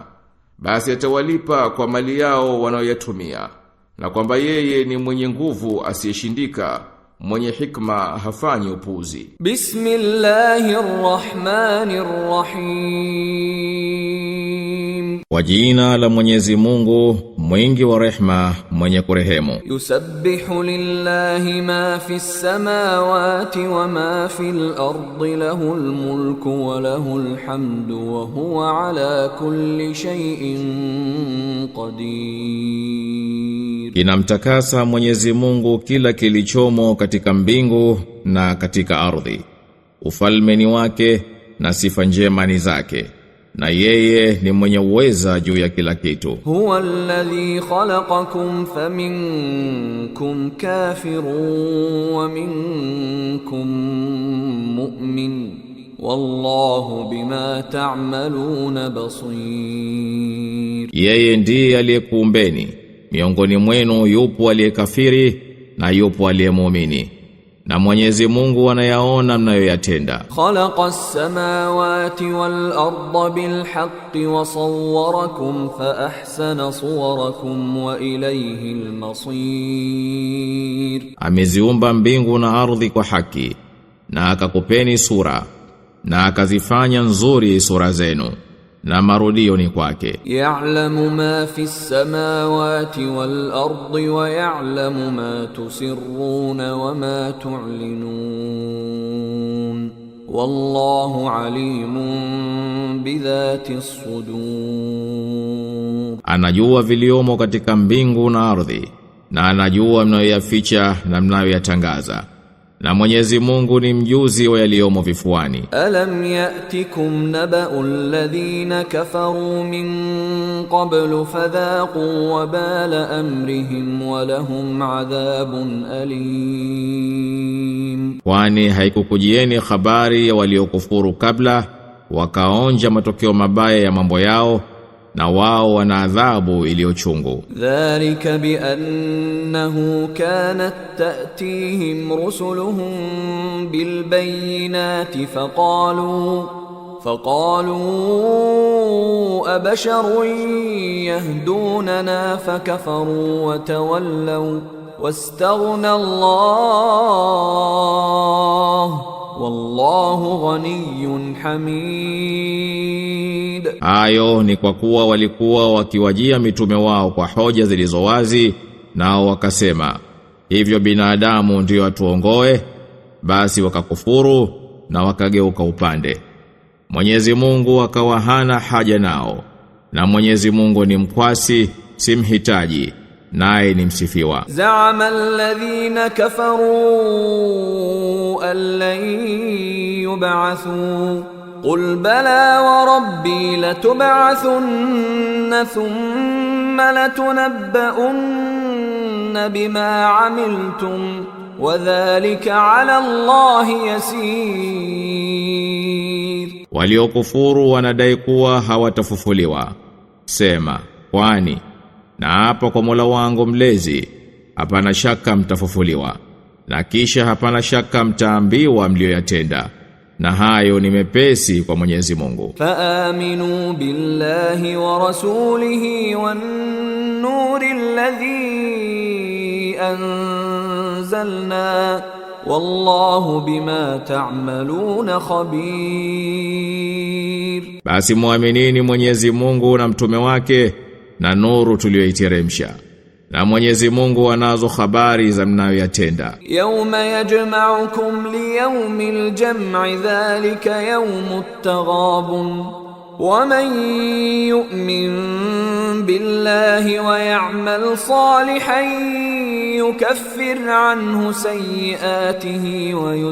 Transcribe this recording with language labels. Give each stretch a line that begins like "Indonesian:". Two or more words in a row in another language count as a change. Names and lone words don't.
Swahili: Basi atawalipa kwa mali yao wanayoyatumia, na kwamba yeye ni mwenye nguvu asiyeshindika, mwenye hikma hafanyi upuzi.
Arabic: بسم الله الرحمن الرحيم.
Swahili: Kwa jina la Mwenyezi Mungu, mwingi wa rehma, mwenye kurehemu.
Arabic: يسبح لله ما في السماوات وما في الأرض له الملك وله الحمد وهو على كل شيء قدير.
Swahili: Inamtakasa Mwenyezi Mungu kila kilichomo katika mbingu na katika ardhi. Ufalme ni wake na sifa njema ni zake, na yeye ni mwenye uweza juu ya kila kitu.
Arabic: هو الذي خلقكم فمنكم كافر ومنكم مؤمن والله بما تعملون بصير.
Swahili: Yeye ndiye aliyekuumbeni, miongoni mwenu yupo aliyekafiri na yupo aliyemuamini, na Mwenyezi Mungu anayaona mnayoyatenda.
Arabic: خلق السماوات والأرض بالحق وصوركم فأحسن صوركم وإليه المصير.
Swahili: Ameziumba mbingu na ardhi kwa haki, na akakupeni sura, na akazifanya nzuri sura zenu, na marudio ni kwake.
Arabic: يعلم ما في السماوات والأرض ويعلم ما تسرون وما تعلنون والله عليم بذات الصدور.
Swahili: Anajua viliomo katika mbingu na ardhi, na anajua mnayoyaficha na mnayoyatangaza. Na Mwenyezi Mungu ni mjuzi wa yaliomo vifuani.
Arabic: ألم يأتكم نبأ الذين كفروا من قبل فذاقوا وبال أمرهم ولهم عذاب أليم.
Swahili: Kwani haikukujieni habari ya waliokufuru kabla, wakaonja matokeo mabaya ya mambo yao, na wao wana adhabu iliyochungu.
Arabic: ذلك بأنه كانت تأتيهم رسلهم بالبينات فقالوا أبشر يهدوننا فكفروا وتولوا واستغنى الله والله غني حميد.
Swahili: Hayo ni kwa kuwa walikuwa wakiwajia mitume wao kwa hoja zilizowazi, nao wakasema, hivyo binadamu ndio atuongoe, basi wakakufuru na wakageuka upande. Mwenyezi Mungu akawa hana haja nao, na Mwenyezi Mungu ni mkwasi, si mhitaji, naye ni msifiwa.
Arabic: زعم الذين كفروا أن لن يبعثوا قل بلى وربي لتبعثن ثم لتنبؤن بما عملتم وذلك على الله يسير.
Swahili: Waliokufuru wanadai kuwa hawatafufuliwa. Sema, kwani na hapa kwa Mola wangu mlezi hapana shaka mtafufuliwa, na kisha hapana shaka mtaambiwa mlioyatenda, na hayo ni mepesi kwa Mwenyezi Mungu.
Arabic: فآمنوا بالله ورسوله والنور الذي أنزلنا والله بما تعملون خبير.
Swahili: Basi muaminini Mwenyezi Mungu na mtume wake na nuru tuliyoiteremsha, na Mwenyezi Mungu anazo habari za mnayoyatenda.
Arabic: يوم يجمعكم ليوم الجمع ذلك يوم التغابن ومن يؤمن بالله ويعمل صالحا يكفر عنه سيئاته و